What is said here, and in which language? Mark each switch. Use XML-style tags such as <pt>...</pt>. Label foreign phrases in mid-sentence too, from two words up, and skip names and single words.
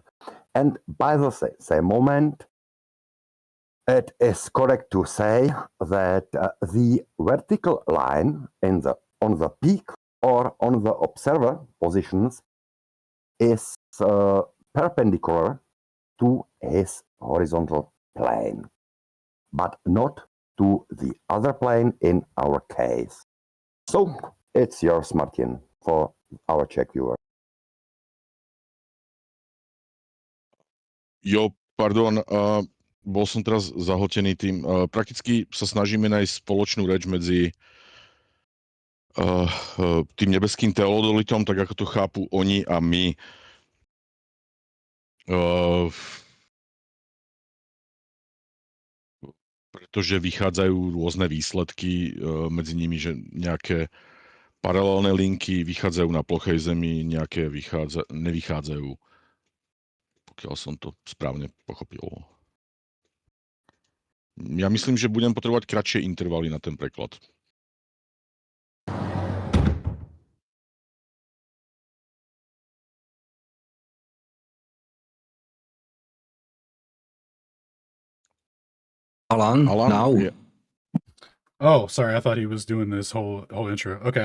<en>And by the same moment, it is correct to say that the vertical line on the peak or on the observer positions is perpendicular to his horizontal plane, but not to the other plane in our case. So it's yours, Martin, for our Czech viewer.</en> <sk>Jo, pardon, bol som teraz zahltený tým. Prakticky sa snažíme nájsť spoločnú reč medzi tým nebeským teodolitom, tak ako to chápu oni a my. Pretože vychádzajú rôzne výsledky medzi nimi, že nejaké paralelné linky vychádzajú na plochej zemi, nejaké nevychádzajú. Pokiaľ som to správne pochopil. Ja myslím, že budem potrebovať kratšie intervaly na ten preklad.</sk> <en>Alan now. Yeah. Oh, sorry. I thought he was doing this whole intro.</en>